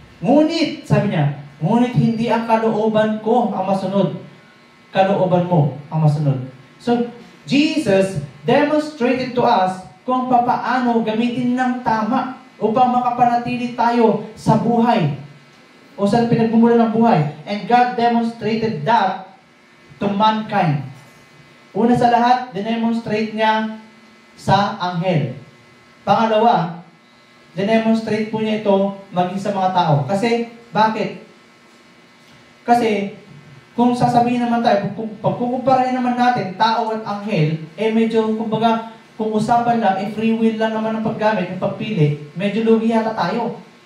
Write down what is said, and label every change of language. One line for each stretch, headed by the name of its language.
Filipino: Ngunit, sabi niya, ngunit hindi ang kalooban ko ang masunod. Kalooban mo ang masunod.
English: So, Jesus demonstrated to us
Filipino: kung paano gamitin ng tama upang makapanatili tayo sa buhay o sa pinagmumula ng buhay.
English: And God demonstrated that to mankind.
Filipino: Una sa lahat, dinemonstrate niya sa anghel. Pangalawa, dinemonstrate po niya ito maging sa mga tao. Kasi, bakit? Kasi, kung sasabihin naman tayo, pagkukumparahin naman natin, tao at anghel, medyo, kumbaga, kung usapan lang, free will lang naman ang paggamit, yung pagpili, medyo lugi yata tayo.